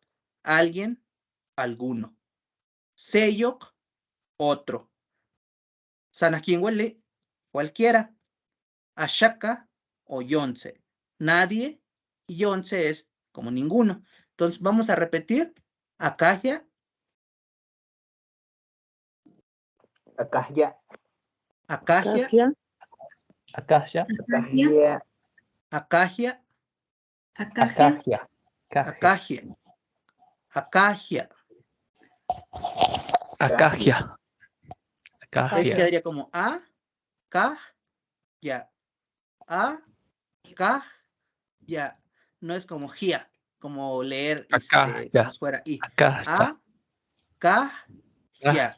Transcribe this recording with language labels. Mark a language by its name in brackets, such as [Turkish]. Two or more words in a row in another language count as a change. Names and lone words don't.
[Spanish] Alguien, alguno. Seyok, otro. Sanakinwele, cualquiera. Ashaka o yonce. Nadie. Y yonce es como ninguno. Entonces vamos a repetir. [Nahuatl languages] Acagia. Acagia. Acagia. Acacia. Acagia. Acagia. Acacia. Acagia. Acagia. Acacia. [Spanish] Ahí quedaría como a, ca, ya. A, ca, ya. No es como gia, como leer como si fuera i. A, ca, ya.